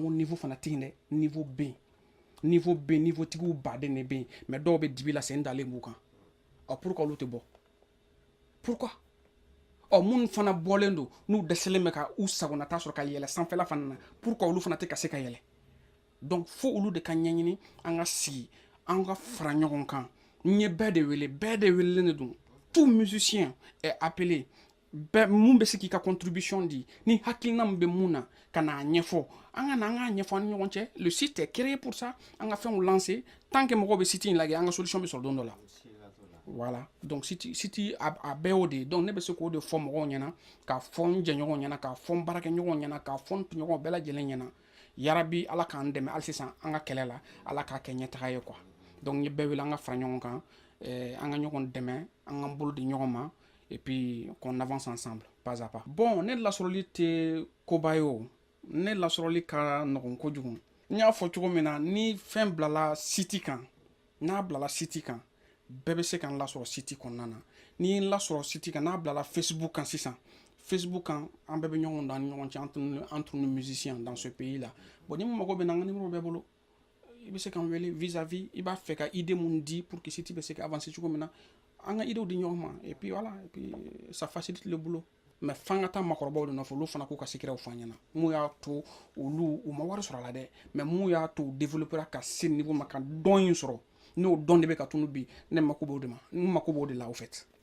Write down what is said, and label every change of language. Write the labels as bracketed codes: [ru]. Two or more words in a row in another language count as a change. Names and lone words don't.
[bm] ko niveau fana tɛ yen dɛ niveau bɛ yen niveau tigiw baden de bɛ yen mais dɔw bɛ dibi la sen dalen b'u kan pourquoi olu tɛ bɔ pourquoi minnu fana bɔlen don n'u dɛsɛlen bɛ ka u sagonata sɔrɔ ka yɛlɛ sanfɛla fana na pourquoi olu fana tɛ ka se ka yɛlɛ donc fo olu de ka ɲɛɲini an ka sigi an ka fara ɲɔgɔn kan n ye bɛɛ de wele bɛɛ de welelen de don [fr] tout musicien est appelé [bm] mun bɛ se k'i ka contribution di ni hakilina min bɛ mun na ka n'a ɲɛfɔ an ka na an k'a ɲɛfɔ an ni ɲɔgɔn cɛ [fr] le site est créé pour ça [bm] an ka fɛnw lancer [fr] tant que [bm] mɔgɔw bɛ site in lajɛ an ka solution bɛ sɔrɔ don dɔ la [fr] voilà donc [bm] site a bɛɛ y'o de ye donc ne bɛ se k'o de fɔ mɔgɔw ɲɛna k'a fɔ n jɛɲɔgɔnw ɲɛna k'a fɔ n baarakɛɲɔgɔnw ɲɛna k'a fɔ n tɔɲɔgɔnw bɛɛ lajɛlen ɲɛna yarabi ala k'an dɛmɛ hali sisan an ka kɛlɛ la ala k'a kɛ ɲɛtaga ye quoi donc n ye bɛɛ wele an ka fara ɲɔgɔn kan an ka ɲɔgɔn dɛmɛ an k'an bolo di ɲɔgɔn ma [fr] et puis qu'on avance ensemble pas à pas [bm] bon ne lasɔrɔli tɛ koba ye o ne lasɔrɔli ka nɔgɔn kojugu n y'a fɔ cogo min na ni fɛn bilala site kan n'a bilala site kan bɛɛ bɛ se ka n lasɔrɔ site kɔnɔna na ni n lasɔrɔ site kan n'a bilala Facebook kan sisan Facebook kan an bɛɛ bɛ ɲɔgɔn dan ni ɲɔgɔn cɛ [fr] entre nous musiciens dans ce pays là [bm] bon ni mun mago bɛ na n ka numéro bɛɛ bolo i bɛ se ka n wele vis-à-vis i b'a fɛ ka idée mun di [fr] pour que [bm] site bɛ se ka avancer cogo min na an ka idéw di ɲɔgɔn ma [fr] et puis voilà et puis ça facilite le boulot [bm] mais f'an ka taa makɔrɔbaw de nɔfɛ olu fana k'u ka secrets f'an ɲɛna mun y'a to olu u ma wari sɔrɔ a la dɛ mais mun y'a to u développera ka se niveau ma ka dɔn in sɔrɔ n'o dɔn de bɛ ka tunu bi ne mako b'o de ma n mako b'o de la [fr] au fait